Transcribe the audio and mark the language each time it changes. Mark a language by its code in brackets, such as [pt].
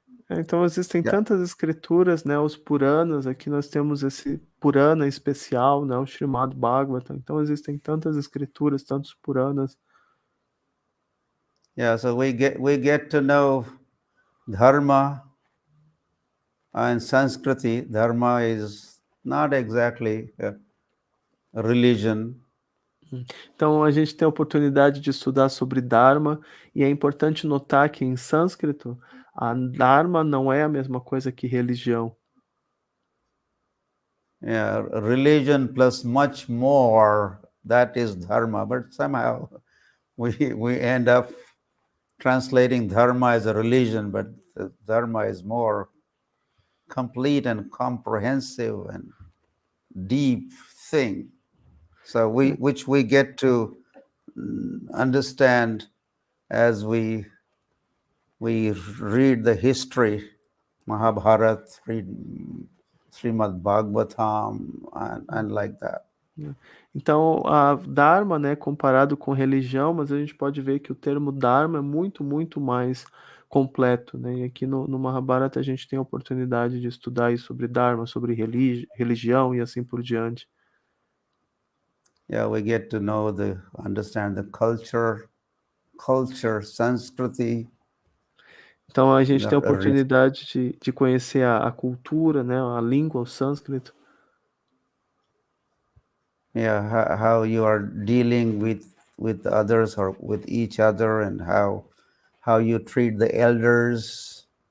[pt] então existem tantas escrituras, né, os Puranas, aqui nós temos esse Purana especial, né, o Srimad Bhagavatam. Então existem tantas escrituras, tantos Puranas. [en] Yeah, so we get to know dharma and Sanskriti. Dharma is not exactly a religion. [pt] Então a gente tem a oportunidade de estudar sobre Dharma, e é importante notar que em sânscrito a Dharma não é a mesma coisa que religião. [en] Yeah, religion plus much more, that is dharma, but somehow we end up translating dharma as a religion, but the Dharma is more complete and comprehensive and deep thing. So which we get to understand as we read the history, Mahabharata, read Srimad Bhagavatam, and like that. [pt] Então, a Dharma, né, comparado com religião, mas a gente pode ver que o termo Dharma é muito, muito mais completo, né? E aqui no Mahabharata a gente tem a oportunidade de estudar aí sobre Dharma, sobre religião e assim por diante. [en] Yeah, we get to know understand the culture, Sanskriti. [pt] Então a gente tem a oportunidade de conhecer a cultura, né, a língua, o sânscrito. [en] Yeah, how you are dealing with others or with each other, and how you treat the elders.